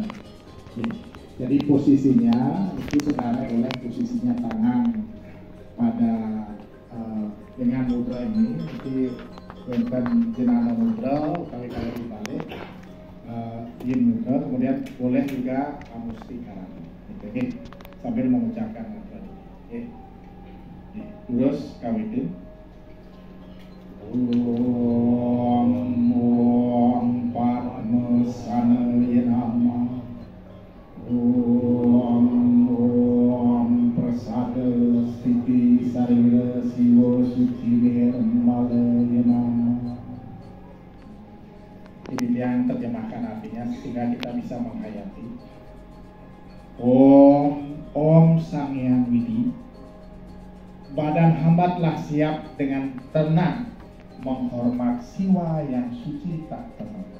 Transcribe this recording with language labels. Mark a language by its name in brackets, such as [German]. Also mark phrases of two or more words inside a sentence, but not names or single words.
[Indonesian] Jadi posisinya itu sebenarnya oleh posisinya tangan pada dengan mudra ini. Jadi wonten jenana mudra kali-kali dibalik yin mudra, kemudian boleh juga amusti karana. Oke, sambil mengucapkan mantra ini. [Balinese] Terus kawitin [Sanskrit] Om Parmasana Yanama Om Prasada Siti Sarira Siwa Suci Nirmala Yanama. [Indonesian] Ini yang terjemahkan artinya sehingga kita bisa menghayati. Om Sang Hyang Widi, badan hamba telah siap dengan tenang menghormat siwa yang suci tak ternoda.